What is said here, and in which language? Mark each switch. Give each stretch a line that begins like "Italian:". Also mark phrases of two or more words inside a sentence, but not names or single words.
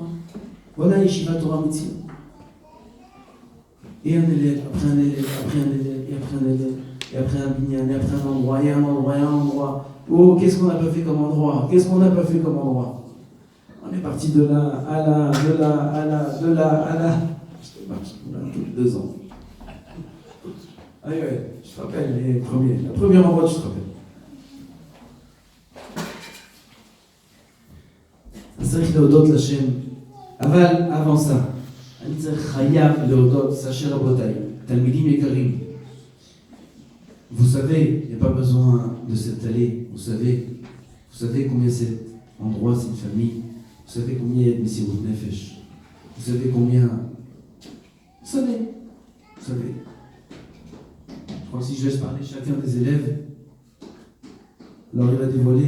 French: Voilà Yeshiva Torah Mitzion. Et un élève, après un élève, après un élève, et après un élève, et après un binyan, et après un endroit, et un endroit. Oh, qu'est-ce qu'on n'a pas fait comme endroit? On est parti de là, à là, de là, à là. Je te marche, on a tous les 2 ans. Ah ouais, je te rappelle les premiers. La première endroit, je te rappelle.
Hebrew: צריך להודות לשם, אבל
French: avant ça,
Hebrew: אני צריך חייב להודות, sachez רבותיי, תלמידים יקרים.
French: Vous savez, il n'y a pas besoin de s'étaler, vous savez combien cet endroit, c'est une famille, vous savez combien il y a de
Hebrew: מסירות נפש,
French: vous savez combien... Vous savez. Je crois que si je laisse parler chacun des élèves, alors il va dévoiler.